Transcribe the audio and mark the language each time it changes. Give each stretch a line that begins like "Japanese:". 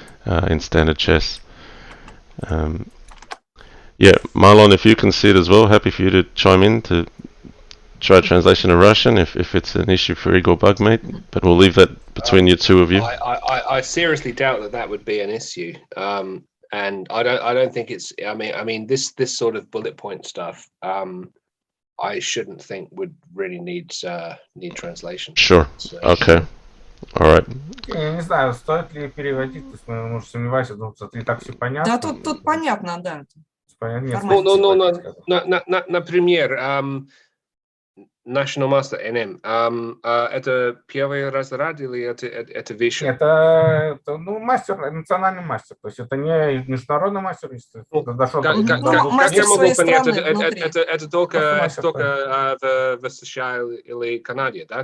English: in standard chess. Yeah, Marlon, if you can see it as well, happy for you to chime in to try translation in Russian if it's an issue for IgorBugMate, but we'll leave that between you two of you. I seriously doubt that would be an issue, and I don't think it's. I mean this sort of bullet point stuff. I shouldn't think would really need translation. Sure. So, Okay. All right.
Russian: Я не знаю, стоит ли переводить, то есть, может, сомневаюсь, думаю, что и так все понятно. Да, тут понятно, да. Нет, например, National Master NM. Это первый разряд или это выше? Это мастер, национальный мастер. То есть это не международный мастер, это дошел как я могу понять, это только в США или Канаде, да?